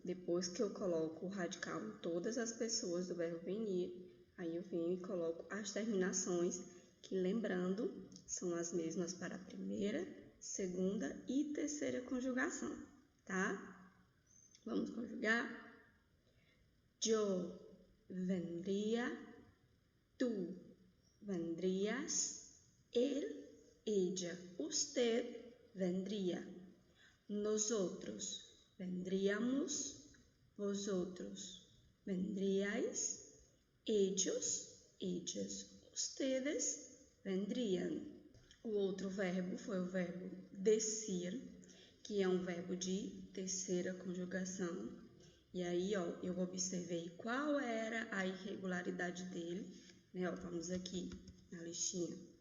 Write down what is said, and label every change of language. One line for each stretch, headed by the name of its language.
Portuguese: Depois que eu coloco o radical em todas as pessoas do verbo venir, aí eu venho e coloco as terminações, que lembrando, são as mesmas para a primeira, segunda e terceira conjugação, tá? Vamos conjugar?
Spanish: Yo vendría, tú vendrías, él, ella, usted vendría, nosotros vendríamos, vosotros vendríais, ellos, ellas, ustedes vendrían.
Portuguese: O outro verbo foi o verbo decir, que é um verbo de terceira conjugação. E aí, eu observei qual era a irregularidade dele, né? Vamos aqui na listinha.